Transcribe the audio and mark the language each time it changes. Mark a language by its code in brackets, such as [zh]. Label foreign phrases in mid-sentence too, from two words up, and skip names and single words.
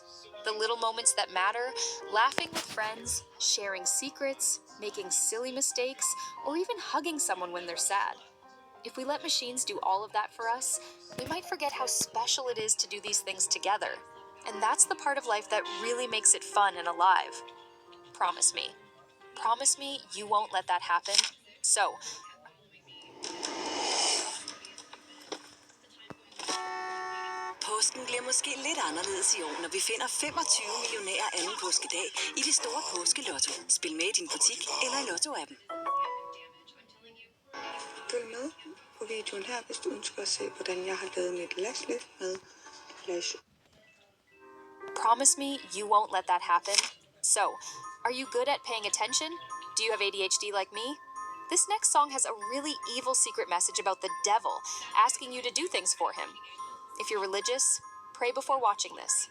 [en] The little moments that matter, laughing with friends, sharing secrets, making silly mistakes, or even hugging someone when they're sad. If we let machines do all of that for us, we might forget how special it is to do these things together. And that's the part of life that really makes it fun and alive. Promise me. Promise me you won't let that happen. So, [da] Påsken bliver måske lidt anderledes i år, når vi finder 25 millionærer anden påskedag i det store påskelotto. Spil med i din butik eller i Lotto-appen. Følg med på videoen her, hvis du ønsker at se, hvordan jeg har lavet mit lastlet med flash. [en] promise me you won't let that happen. So, are you good at paying attention? Do you have ADHD like me? This next song has a really evil secret message about the devil asking you to do things for him. If you're religious, pray before watching this.